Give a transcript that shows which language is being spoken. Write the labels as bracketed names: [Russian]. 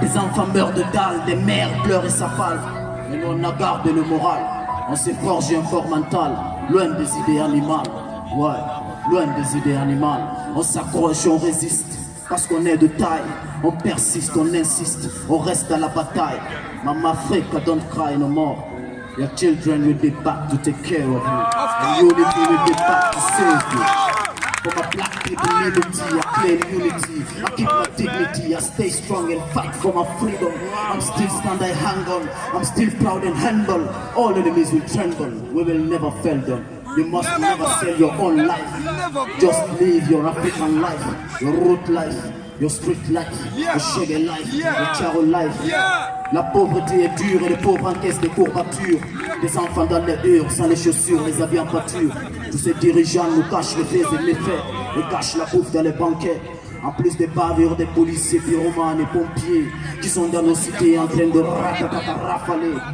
[French] Des enfants meurent de dalle, des mères pleurent et s'affalent. Mais nous on a gardé le moral, on s'est forgé un fort mental. Loin des idées animales, ouais, loin des idées animales. On s'accroche, on résiste, parce qu'on est de taille. On persiste, on insiste, on reste à la bataille. [English] Mama Africa, don't cry no more. Your children will be back to take care of you. And unity will be back to save you. From a black people liberty, I claim unity, I keep my dignity, I stay strong and fight for my freedom. I'm still stand, I hang on, I'm still proud and humble. All enemies will tremble, we will never fail them. You must never sell your own life. Just live your African life, your root life, your street life, your shaggy life, your charo life. [French] La pauvreté est dure et les pauvres encaissent des courbatures. Des enfants dans les hurs, sans les chaussures, les habits en pâture. Tous ces dirigeants nous cachent les faits et les faits, et cachent la bouffe dans les banquets. En plus des bavures des policiers, pyromanes et pompiers qui sont dans nos cités en train de rafaler.